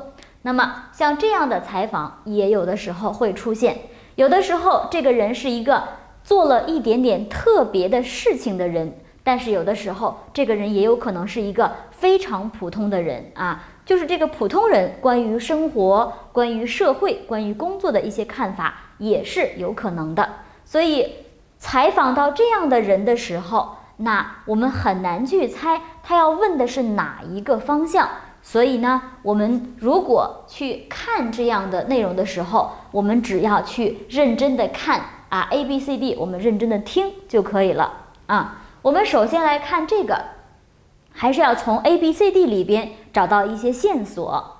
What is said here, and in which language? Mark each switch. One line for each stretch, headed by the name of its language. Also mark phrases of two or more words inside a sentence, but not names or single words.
Chinese: 那麼像這樣的採訪也有的時候會出現，有的時候這個人是一個做了一點點特別的事情的人，但是有的時候這個人也有可能是一個非常普通的人就是這個普通人關於生活、關於社會、關於工作的一些看法也是有可能的。所以採訪到這樣的人的時候，那我們很難去猜他要問的是哪一個方向。所以呢，我們如果去看這樣的內容的時候，我們只要去認真的看ABCD， 我們認真的聽就可以了我們首先來看這個，還是要從 ABCD 裡邊找到一些線索。